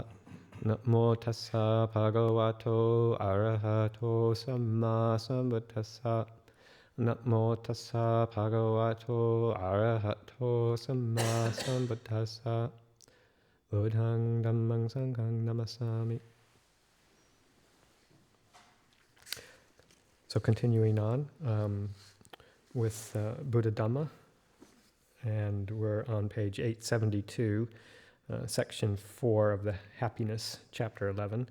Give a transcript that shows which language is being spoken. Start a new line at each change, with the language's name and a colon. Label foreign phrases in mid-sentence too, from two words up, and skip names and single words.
Pali: Namo tassa bhagavato arahato samma sambuddhassa. Namo tassa bhagavato arahato samma sambuddhassa. Buddhang dhammang sanghang namasami.
English: So continuing on with Buddhadhamma, and we're on page 872, section 4 of the Happiness, chapter 11.